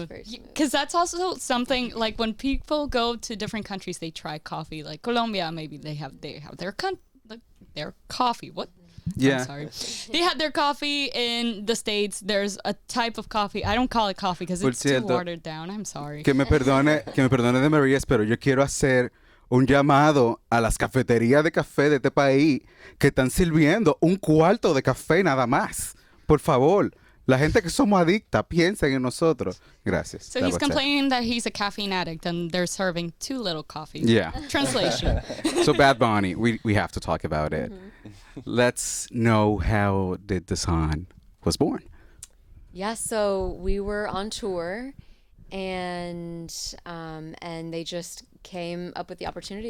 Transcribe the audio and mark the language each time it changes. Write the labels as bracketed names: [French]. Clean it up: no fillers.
[English] very smooth. because that's also something like when people go to different countries, they try coffee. Like Colombia, maybe they have their coffee. What? Yeah. I'm sorry. They had their coffee in the States. There's a type of coffee. I don't call it coffee because [Spanish] Por [English] it's too [Spanish] cierto, [English] watered down. I'm sorry. [Spanish] Que me perdone de Marías, pero yo quiero hacer un llamado a las cafeterías de café de este país que están sirviendo un cuarto de café nada más. Por favor, la gente que somos adictas, piensen en nosotros. Gracias. [English] So That he's was it. complaining that he's a caffeine addict and they're serving too little coffee. Yeah. Translation. So Bad Bunny, we have to talk about it. Let's know how did the song was born. Yeah, so we were on tour, and they just came up with the opportunity.